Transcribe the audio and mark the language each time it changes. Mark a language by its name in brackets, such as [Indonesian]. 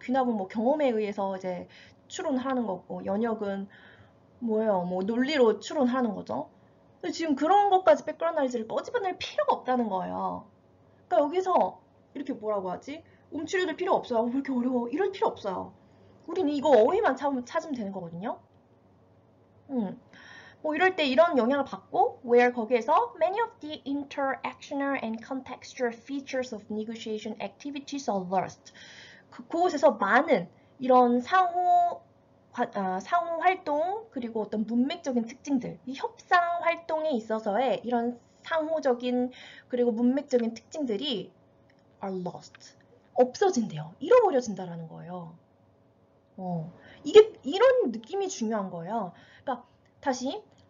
[Korean] 귀납은 뭐 경험에 의해서 이제 추론하는 거고 연역은 뭐예요? 뭐 논리로 추론하는 거죠. 근데 지금 그런 것까지 백그라운드 나이즈를 꺼집어낼 필요가 없다는 거예요. 그러니까 여기서 이렇게 뭐라고 하지? 움츠려들 필요 없어요. 왜 이렇게 어려워? 이럴 필요 없어요. 우리는 이거 어휘만 찾으면 되는 거거든요. 뭐 이럴 때 이런 영향을 받고 [English] where [Korean] 거기에서 [English] many of the interactional and contextual features of negotiation activities are lost. [Korean] 그곳에서 많은 이런 상호 활동 그리고 어떤 문맥적인 특징들 이 협상 활동에 있어서의 이런 상호적인 그리고 문맥적인 특징들이 [English] are lost [Korean] 없어진대요. 잃어버려진다라는 거예요. 이게 이런 느낌이 중요한 거예요. 그러니까 다시